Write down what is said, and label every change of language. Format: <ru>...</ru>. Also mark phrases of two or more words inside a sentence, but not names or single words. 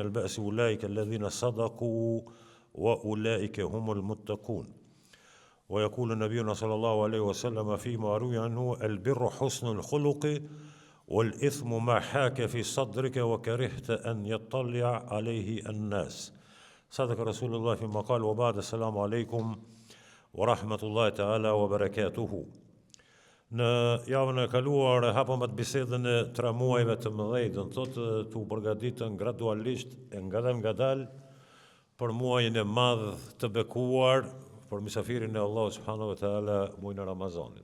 <ar>البأس أولئك الذين صدقوا وأولئك هم المتقون ويقول نبينا صلى الله عليه وسلم فيما روي عنه البر حسن الخلق والإثم ما حاك في صدرك وكرهت أن يطلع عليه الناس صدق رسول الله فيما قال وبعد السلام عليكم ورحمة الله تعالى وبركاته</ar> <sq>Në javën e kaluar hapëm atë bisedën e 3 muajve të mëdhenj, do të thotë tu përgatitën gradualisht e ngadal për muajin e madh të bekuar për misafirin e Allah</sq> <ar>سبحانه وتعالى</ar> <sq>muajin e Ramazanit.</sq>